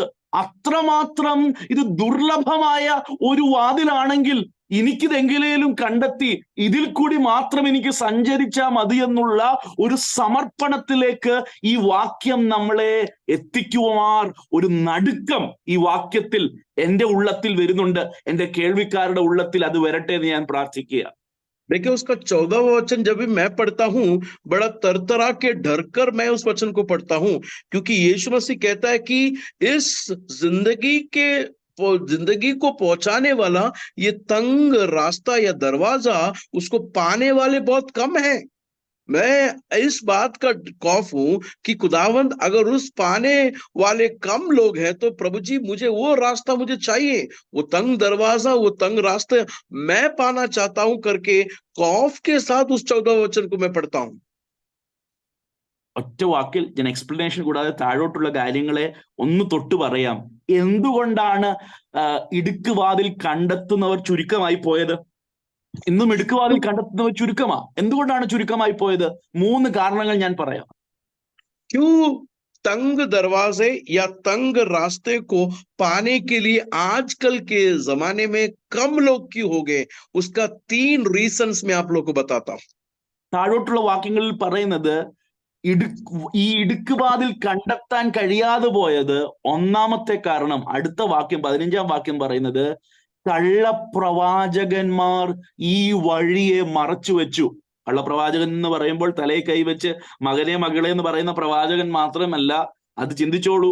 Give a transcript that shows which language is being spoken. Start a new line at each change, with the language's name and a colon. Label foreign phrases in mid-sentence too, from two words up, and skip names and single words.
Malayalam: അത്രമാത്രം ഇത് ദുർലഭമായ ഒരു വാതിലാണെങ്കിൽ എനിക്കിതെങ്കിലേലും കണ്ടെത്തി ഇതിൽ കൂടി മാത്രം എനിക്ക് സഞ്ചരിച്ചാൽ മതി എന്നുള്ള ഒരു സമർപ്പണത്തിലേക്ക് ഈ വാക്യം നമ്മളെ എത്തിക്കുവാൻ ഒരു നടുക്കം ഈ വാക്യത്തിൽ എൻ്റെ ഉള്ളത്തിൽ വരുന്നുണ്ട്. എൻ്റെ കേൾവിക്കാരുടെ ഉള്ളത്തിൽ അത് വരട്ടെ എന്ന് ഞാൻ പ്രാർത്ഥിക്കുക.
Hindi: देखिए उसका 14वां वचन जब भी मैं पढ़ता हूं, बड़ा तरतरा के डर कर मैं उस वचन को पढ़ता हूं, क्योंकि यीशु मसीह कहता है कि इस जिंदगी को पहुंचाने वाला ये तंग रास्ता या दरवाजा, उसको पाने वाले बहुत कम हैं। मैं इस बात का खौफ हूं कि खुदावंद अगर उस पाने वाले कम लोग हैं, तो प्रभु जी मुझे वो रास्ता मुझे चाहिए, वो तंग दरवाजा, वो तंग रास्ते मैं पाना चाहता हूं करके खौफ के साथ उस 14 वचन को मैं पढ़ता हूं.
Malayalam: ഒറ്റ വാക്കിൽ ഞാൻ എക്സ്പ്ലനേഷൻ കൂടാതെ താഴോട്ടുള്ള കാര്യങ്ങളെ ഒന്ന് തൊട്ട് പറയാം. എന്തുകൊണ്ടാണ് ഇടുക്കുവാതിൽ കണ്ടെത്തുന്നവർ ചുരുക്കമായി പോയത്? ഇന്നും ഇടുക്കുവാതിൽ കണ്ടെത്തുന്നവർ ചുരുക്കമാ. എന്തുകൊണ്ടാണ് ചുരുക്കമായി പോയത്? 3 കാരണങ്ങൾ ഞാൻ പറയാം.
Hindi: क्यों तंग दरवाजे या तंग रास्ते को पाने के लिए आजकल के जमाने में कम लोग क्यों हो गए, उसका 3 रीजंस मैं आप लोग को बताता हूं.
Malayalam: താഴോട്ടുള്ള വാക്യങ്ങളിൽ പറയുന്നത് ഈ ഇടുക്കുവാതിൽ കണ്ടെത്താൻ കഴിയാതെ പോയത് ഒന്നാമത്തെ കാരണം, അടുത്ത വാക്യം 15-ാം വാക്യം പറയുന്നത്, കള്ളപ്രവാചകന്മാർ ഈ വഴിയെ മറച്ചു വെച്ചു. കള്ളപ്രവാചകൻ എന്ന് പറയുമ്പോൾ തലയിൽ കൈവച്ച് മകനെ മകളെ എന്ന് പറയുന്ന പ്രവാചകൻ മാത്രമല്ല, അത് ചിന്തിച്ചോളൂ.